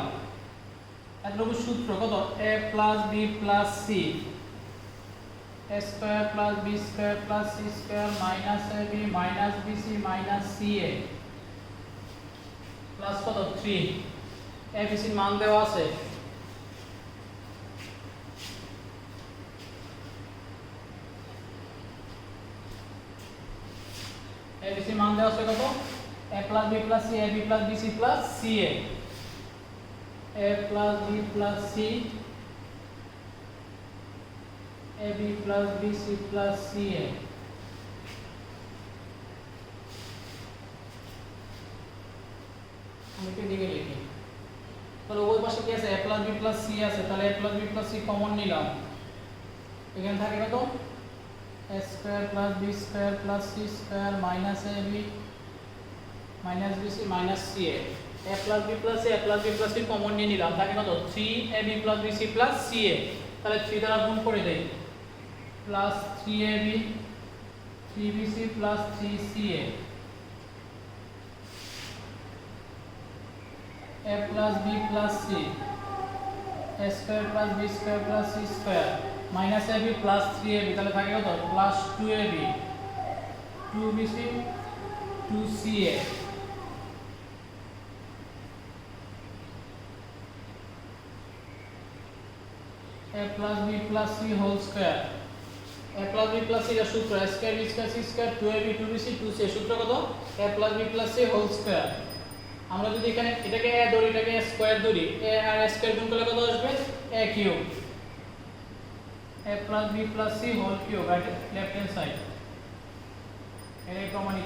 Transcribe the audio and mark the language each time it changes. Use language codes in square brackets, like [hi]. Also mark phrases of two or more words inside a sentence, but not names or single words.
[bn] এতটুকু সূত্র কত? [en] a b c a square b square c square minus ab minus bc minus ca plus কত 3। [bn] abc এর মান দেওয়া আছে abc মান দেওয়া আছে কত? [en] a plus b plus c, ab plus bc plus ca, a plus b plus c, ab plus bc plus ca। [bn] আমি কি দিকে লিখি, তাহলে ওই পাশে কি আছে [en] a plus b plus c [bn] আছে, তাহলে a [en] plus b plus c [bn] কমন নিলাম, এখানে থাকে কত [en] a square plus b square plus c square minus ab minus bc minus ca, a plus b plus c, a plus b plus c [bn] কমন নিয়ে নিলাম, থাকে কত [en] 3ab plus bc plus ca, [bn] তাহলে 3 দ্বারা গুণ করে দেই, [en] plus 3ab 3bc plus 3ca, a plus b plus c, a square plus b square plus c square minus ab plus 3ab, [bn] তাহলে থাকে কত [en] plus 2ab 2bc 2ca, a plus b plus c whole square, a plus b plus c [bn] এর সূত্র [en] a square b square c square 2ab 2bc 2ca, [bn] সূত্র কত [en] a plus b plus c whole square। [bn] আমরা যদি এখানে এটাকে a ধরি, এটাকে [en] a square [bn] ধরি, a আর a স্কয়ার গুণ করলে কত আসবে [en] a cube, a plus b plus c whole cube at left hand side, [bn] এটাই প্রমাণিত।